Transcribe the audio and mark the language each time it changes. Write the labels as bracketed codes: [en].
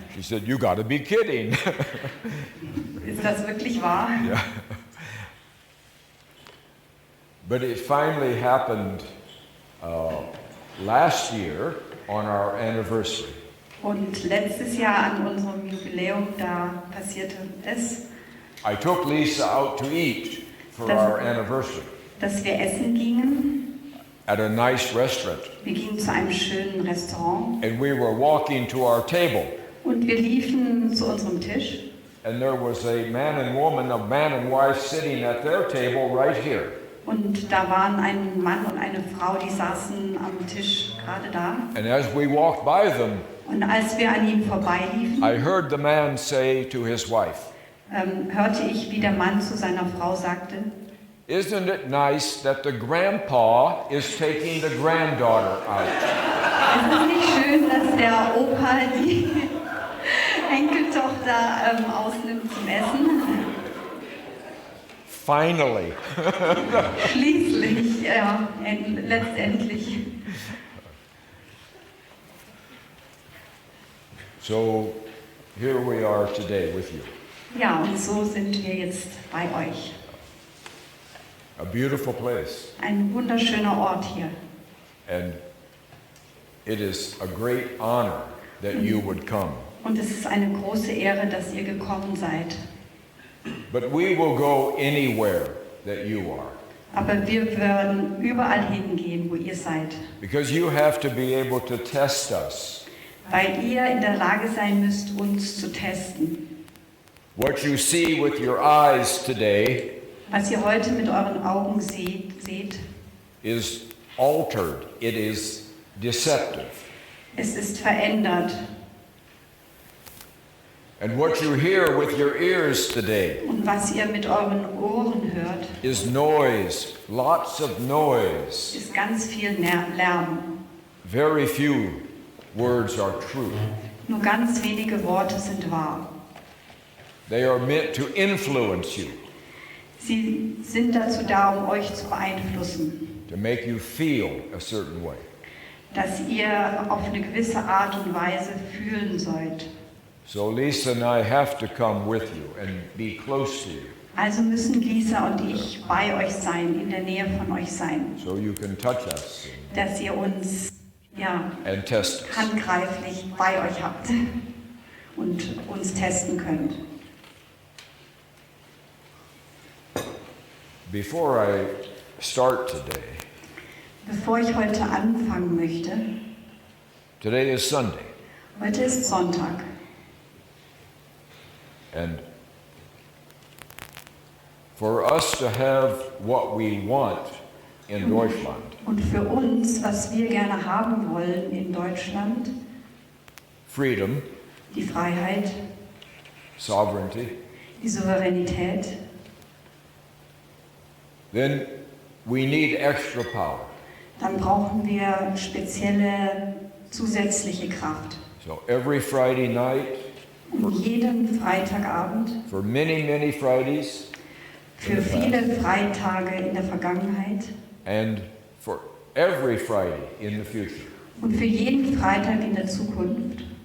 [en] She said, "You got to be kidding." [de] Ist das wirklich wahr? [en] Yeah. But it finally happened last year on our anniversary. [de] Und letztes Jahr an unserem Jubiläum, da passierte es, [en] I took Lisa out to eat for [de] Das- [en] our anniversary [de] dass wir essen gingen. [en] at a nice restaurant. [de] Wir gingen zu einem schönen Restaurant [en] And we were walking to our table. [de] und wir liefen zu unserem Tisch. [en] And there was a man and woman, a man and wife sitting at their table right here. [de] Und da waren ein Mann und eine Frau, die saßen am Tisch gerade da. [en] And as we walked by them, [de] Und als wir an ihnen vorbeiliefen, [en] I heard the man say to his wife, [de] hörte ich, wie der Mann zu seiner Frau sagte, [en] "Isn't it nice that the grandpa is taking the granddaughter out?" [de] es ist nicht schön, dass der Opa die Enkeltochter ausnimmt zum Essen. [en] Finally. [de] Schließlich, ja, letztendlich. [en] So here we are today with you. [de] Ja, und so sind wir jetzt bei euch. [en] A beautiful place. [de] Ein wunderschöner Ort hier. [en] And it is a great honor that you would come. [de] Und es ist eine große Ehre, dass ihr gekommen seid. [en] But we will go anywhere that you are. [de] Aber wir werden überall hingehen, wo ihr seid. [en] Because you have to be able to test us. [de] Weil ihr in der Lage sein müsst, uns zu testen. [en] What you see with your eyes today [de] Was ihr heute mit euren Augen seht, [en] is altered. It is deceptive. [de] es ist verändert. [en] And what you hear with your ears today [de] Und was ihr mit euren Ohren hört, [en] is noise, lots of noise. [de] ist ganz viel Lärm. [en] Very few words are true. [de] Nur ganz wenige Worte sind wahr. [en] They are meant to influence you, [de] Sie sind dazu da, um euch zu beeinflussen, [en] to make you feel a certain way. [de] dass ihr auf eine gewisse Art und Weise fühlen sollt. [en] So Lisa and I have to come with you and be close to you [de] Also müssen Lisa und ich bei euch sein, in der Nähe von euch sein, [en] so you can touch us [de] dass ihr uns [en] and test us. [de] handgreiflich bei euch habt und uns testen könnt. [en] Before I start today, [de] Bevor ich heute anfangen möchte, [en] today is Sunday, [de] heute ist Sonntag [en] and for us to have what we want in Deutschland, [de] und für uns, was wir gerne haben wollen in Deutschland, [en] freedom, [de] die Freiheit, [en] sovereignty, [de] die Souveränität, [en] then we need extra power. [de] dann brauchen wir spezielle zusätzliche Kraft. [en] So every Friday night, [de] Und jeden Freitagabend, [en] for many, many Fridays, [de] für viele Freitage in der Vergangenheit [en] and for every Friday in the future, [de] und für jeden Freitag in der Zukunft,